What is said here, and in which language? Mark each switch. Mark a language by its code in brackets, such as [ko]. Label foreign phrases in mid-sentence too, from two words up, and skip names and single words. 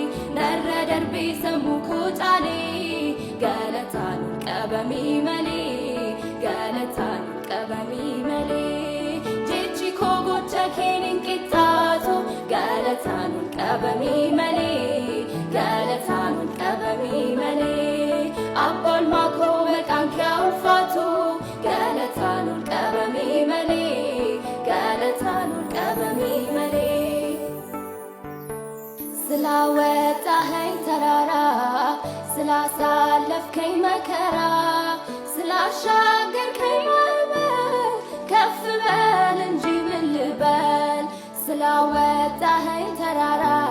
[om] narra darbee sammuu koo caalee galataan ol qabamii malee galataan ol qabamii malee jechi koo gocha kee hin qixxaatu galataan ol qabamii malee galataan ol qabamii malee abbaa olmaa koo maqaan kee ulfaatu galataan ol qabamii malee galataan ol qabamii malee. [am] ስላወጣኸኝ ተራራ ስላሳለፍከኝ መከራ ስላሻገርከኝ ማዕበል ከፍ በል እንጂ ምን ልበል። ስላወጣኸኝ ተራራ